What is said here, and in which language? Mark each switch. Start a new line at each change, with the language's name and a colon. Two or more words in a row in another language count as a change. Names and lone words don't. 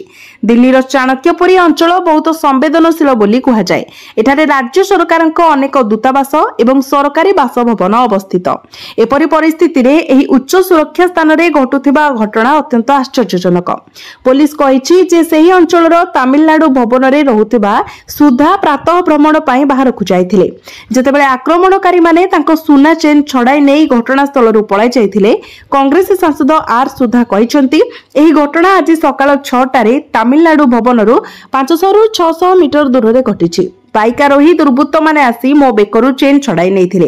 Odia: ଦିଲ୍ଲୀର ଚାଣକ୍ୟପୁରୀ ଅଞ୍ଚଳ ବହୁତ ସମ୍ବେଦନଶୀଳ ବୋଲି କୁହା ଜାଏ। ଏଠାରେ ରାଜ୍ୟ ସରକାରଙ୍କ ଅନେକ ଦୂତାବାସ ଏବଂ ସରକାରୀ ବାସଭବନ ଅବସ୍ଥିତ। ଏପରି ପରିସ୍ଥିତି ରେ ଏହି ଉଚ୍ଚ ସୁରକ୍ଷା ସ୍ଥାନ ରେ ଘଟୁଥିବା ଘଟଣା ଅତ୍ୟନ୍ତ ଆଶ୍ଚର୍ଯ୍ୟଜନକ। ପୁଲିସ କହିଛି ଯେ ସେହି ଅଞ୍ଚଳର ତାମିଲନାଡୁ ଭବନ ରେ ସୁଧା ପ୍ରାତଃ ଭ୍ରମଣ ପାଇଁ ବାହାରକୁ ଯାଇଥିଲେ। ଯେତେବେଳେ ଆକ୍ରମଣକାରୀ ମାନେ ତାଙ୍କ ସୁନା ଚେନ ଛଡ଼ାଇ ନେଇ ଘଟଣାସ୍ଥଳ ପଳାଇ ଯାଇଥିଲେ। କଂଗ୍ରେସ ସାଂସଦ ଆର ସୁଧା କହିଛନ୍ତି ଏହି ଘଟଣା ଆଜି ସକାଳ 6ଟା ରେ ତାମିଲନାଡୁ ଭବନରୁ 500 ରୁ 600 ମିଟର ଦୂର ରେ ଘଟିଛି। ବାଇକାରୋହୀ ଦୁର୍ବୃତ୍ତ ମାନେ ଆସି ମୋ ବେକରୁ ଚେନ ଛଡ଼ାଇ ନେଇଥିଲେ।